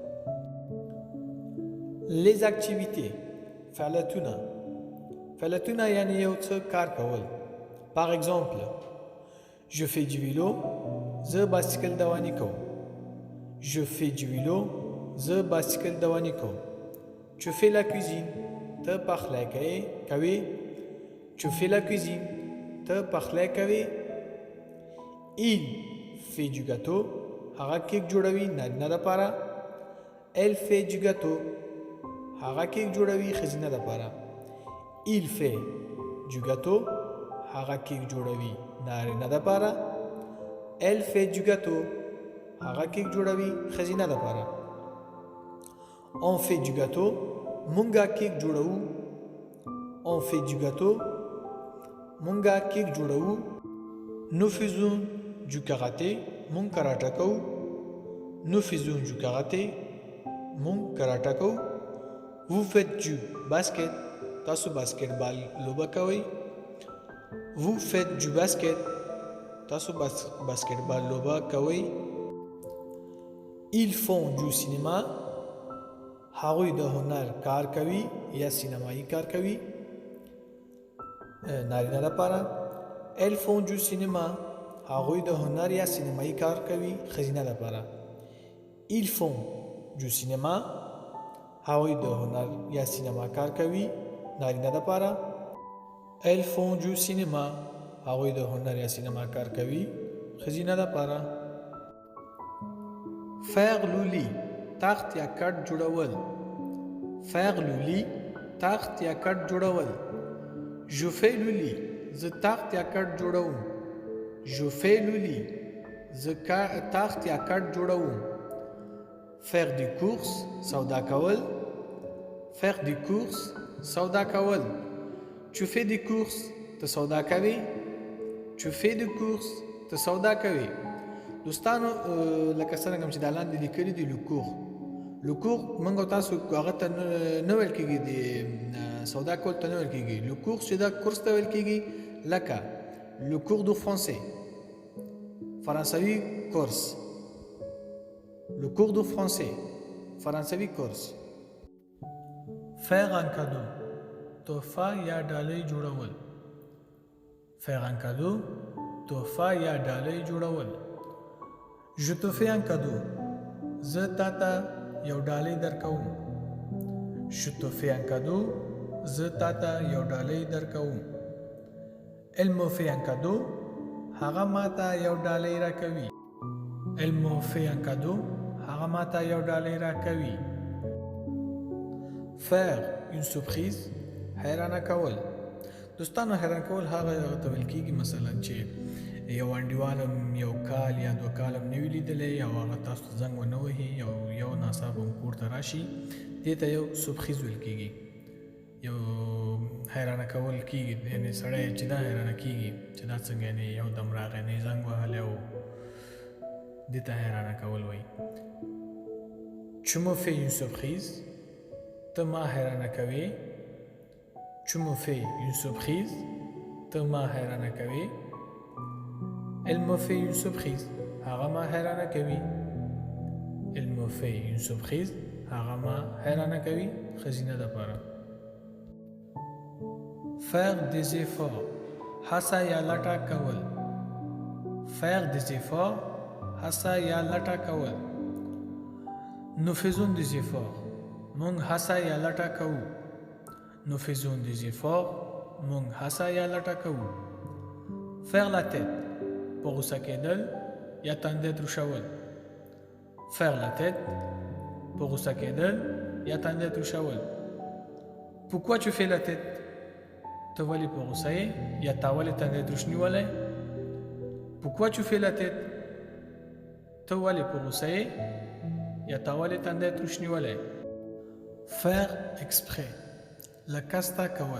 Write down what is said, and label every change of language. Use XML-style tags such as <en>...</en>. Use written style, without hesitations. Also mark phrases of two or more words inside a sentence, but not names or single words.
<fr>les activités</fr> <ps>فعلیتونه یعنی یو څه کار کول</ps> <fr>par exemple je fais du vélo</fr> <ps>زه بایسکل دواني کوم</ps> <fr>je fais du vélo</fr> <ps>زه بایسکل دواني کوم</ps> <fr>tu fais la cuisine</fr> <ps>ته پخلی کوي</ps> <fr>tu fais la cuisine</fr> <ps>ته پخلی کوي</ps> <fr>il fait du gâteau</fr> <ps>هغه کیک جوړوي نارینه لپاره</ps> <fr>elle fait du gâteau</fr> <ps>هغه کیک جوړوي ښځینه لپاره</ps> <fr>il fait du gâteau</fr> <ps>هغه کیک جوړوي نارینه لپاره</ps> <fr>elle fait du gâteau</fr> <ps>هغه کیک جوړوي ښځینه لپاره</ps> <fr>on fait du gâteau</fr> <ps>مونږه کیک جوړو</ps> <fr>On fait du gâteau.</fr> <ps>مونږه کیک جوړوو.</ps> <fr>Nous faisons du karaté.</fr> <ps>مونږ کراټې‌کوو.</ps> <fr>Nous faisons du karaté.</fr> <ps>مونږ کراټې‌کوو.</ps> <fr>Vous faites du basket.</fr> <ps>تاسو باسکیټبال لوبه کوئ.</ps> <fr>Vous faites du basket.</fr> <ps>تاسو باسکیټبال لوبه کوئ.</ps> <fr>Ils font du cinéma.</fr> <ps>هغوی د هنر کار کوي یا سینمایی کار کوي. نارینه لپاره</ps> <fr>elles font du cinéma.</fr> <ps>هغوی د هنر یا سینمایی کار کوي. ښځینه لپاره</ps> <fr>ils font du cinéma.</fr> <ps>هغوی د هنر یا سینما کار کوي. نارینه لپاره</ps> <fr>elles font du cinéma.</fr> <ps>هغوی د هنر یا سینما کار کوي. ښځینه لپاره</ps> <fr>faire le lit.</fr> <ps>تخت یا کټ جوړول.</ps> <fr>faire le lit.</fr> <ps>تخت یا کټ جوړول.</ps> <fr>je fais le lit.</fr> <ps>زه تخت یا کټ جوړوم.</ps> <fr>je fais le lit.</fr> <ps>زه تخت یا کټ جوړوم.</ps> <fr>faire des courses.</fr> <ps>سودا کول.</ps> <fr>faire des courses.</fr> <ps>سودا کول.</ps> <fr>tu fais des courses.</fr> <ps>ته سودا کوي.</ps> <fr>tu fais des courses.</fr> <ps>ته سودا کوي. دوستانو لکه څنګه چې د لاندې لیکلي دي</ps> <fr>le cours</fr> <ps>موږ تاسو هغه ته نه ویل کېږي د سودا کول ته نه ویل کېږي.</ps> <fr>le cours</fr> <ps>چې دا کورس ته ویل کېږي لکه</ps> <fr>le cours de français</fr> <ps>فرانسوي کورس.</ps> <fr>le cours de français</fr> <ps>فرانسوي کورس.</ps> <fr>faire un cadeau.</fr> <ps>تحفه یا ډالۍ جوړول.</ps> <fr>faire un cadeau.</fr> <ps>تحفه یا ډالۍ جوړول.</ps> <fr>je te fais un cadeau.</fr> <ps>زه تاته یو ډالۍ درکوم.</ps> <fr>je te fais un cadeau.</fr> <ps>زه تاته یو ډالۍ درکوم.</ps> <fr>elle me fait un cadeau.</fr> <ps>هغه ماته یو ډالۍ راکوي.</ps> <fr>elle me fait un cadeau.</fr> <ps>هغه ماته یو ډالۍ راکوي.</ps> <fr>faire une surprise.</fr> <ps>حیرانه کول. دوستانو حیران کول هغه ته ویل کېږي مثلا چې یو انډیوالم یو کال یا 2 کالم نه وي لیدلی او هغه تاسو ته زنګ ونه وهي یو ناڅاپه کور ته راشي. دې ته یو سورپریز ویل کېږي. یو حیرانه کول کېږي. یعنې سړی چې دا حیرانه کېږي چې دا څنګه یعنې یو دم راغی نه یې زنګ وهلی او دې ته حیرانه کول وایي.</ps> <fr>tu me fais une surprise.</fr> <ps>ته ما حیرانه کوې.</ps> <fr>tu me fais une surprise.</fr> <ps>ته ما حیرانه کوې.</ps> <fr>elle me fait une surprise.</fr> <ps>هغه ما حیرانه کوي.</ps> <fr>elle me fait une surprise.</fr> <ps>هغه ما حیرانه کوي. ښځینه لپاره</ps> <fr>faire des efforts.</fr> <ps>هڅه یا لټه کول.</ps> <fr>faire des efforts.</fr> <ps>هڅه یا لټه کول.</ps> <fr>nous faisons des efforts.</fr> <ps>موږ هڅه یا لټه کوو.</ps> <fr>nous faisons des efforts.</fr> <ps>موږ هڅه یا لټه کوو.</ps> <fr>faire la tête.</fr> <ps>په غوسه کېدل یا تندی ترشول.</ps> <fr>faire la tête.</fr> <ps>په غوسه کېدل یا تندی ترشول.</ps> <fr>pourquoi tu fais la tête.</fr> <ps>ته ولې په غوسه یې یا تا ولې تندی ترش نیولی.</ps> <fr>pourquoi tu fais la tête.</fr> <ps>ته ولې په غوسه یې یا تا ولې تندی ترش نیولی.</ps> <fr>faire exprès. لکسته کول.</fr>